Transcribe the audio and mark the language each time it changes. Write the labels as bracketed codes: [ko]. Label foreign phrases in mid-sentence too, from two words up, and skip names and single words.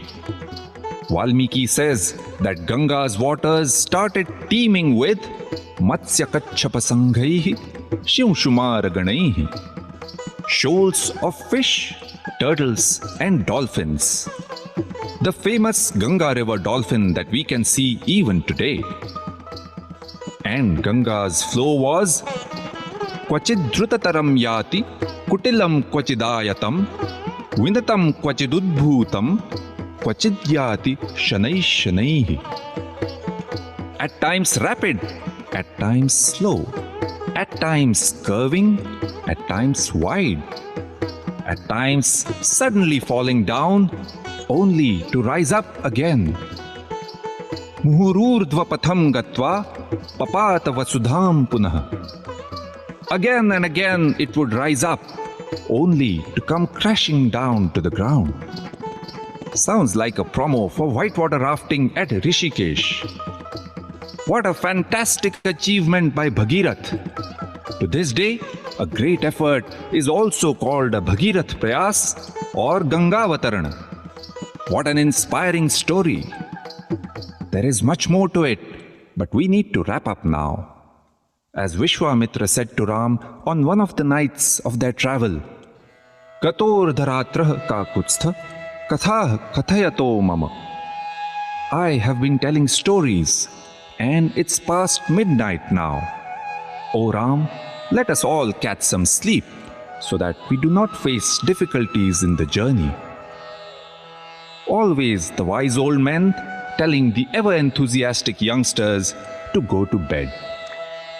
[en] Valmiki says that Ganga's waters started teeming with [sa] मत्स्य कच्छपसङ्घैः शिंशुमार गणैः, [en] shoals of fish, turtles and dolphins. The famous Ganga River dolphin that we can see even today. And Ganga's flow was [sa] क्वचिद् द्रुततरं याति कुटिलं क्वचिदायतं विनतं क्वचिदुद्भूतं क्वचिद् याति शनैः शनैः. [en] At times rapid, at times slow, at times curving, at times wide, at times suddenly falling down, only to rise up again. [sa] मुहुरूर्ध्वपथं गत्वा पपात वसुधां पुनः. [en] Again and again it would rise up, only to come crashing down to the ground. Sounds like a promo for whitewater rafting at Rishikesh. What a fantastic achievement by Bhagirath. To this day, a great effort is also called a Bhagirath Prayas or Gangavatarana. What an inspiring story. There is much more to it, but we need to wrap up now. As Vishwamitra said to Ram on one of the nights of their travel, [sa] कतर् धरात्रः क कुत्स्थ कथः कथयतो मम. [en] I have been telling stories, and it's past midnight now. O Ram, let us all catch some sleep so that we do not face difficulties in the journey. Always the wise old men telling the ever-enthusiastic youngsters to go to bed.